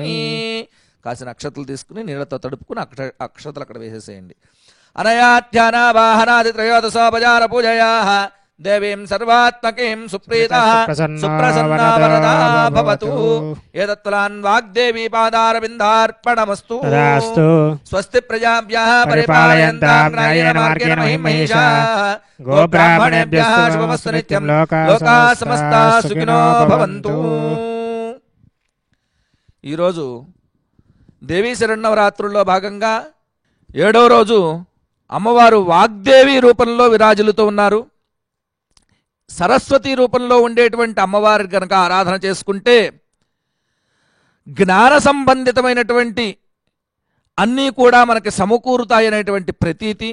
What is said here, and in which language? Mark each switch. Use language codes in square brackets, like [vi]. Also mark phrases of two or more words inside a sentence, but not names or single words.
[te] కాసిన అక్షతలు తీసుకుని నీళ్లతో తడుపుకుని అక్షతలు అక్కడ వేసేసేయండి. [sa] అనయాధ్యాన వాహనాది త్రయోదశోపచార పూజయా దేవీం సర్వాత్మకీం సుప్రీతః సుప్రసన్నా వరదా భవతు. ఏతత్ఫలాన్ వాగ్దేవీ పాదారవిందార్పణమస్తు. స్వస్తి ప్రజాభ్యః పరిపాలయంతాం న్యాయేన మార్గేణ మహిం మహిషాః. గోబ్రాహ్మణేభ్యః శుభమస్తు నిత్యం. లోకాః సమస్తాః సుఖినో భవంతు. [te] ఈరోజు దేవీ శరన్నవరాత్రుల్లో భాగంగా 7వ రోజు అమ్మవారు వాగ్దేవి రూపంలో విరాజిల్లుతూ ఉన్నారు. సరస్వతి రూపంలో ఉండేటువంటి అమ్మవారి కనుక ఆరాధన చేసుకుంటే జ్ఞాన సంబంధితమైనటువంటి అన్నీ కూడా మనకి సమకూరుతాయనేటువంటి ప్రతీతి.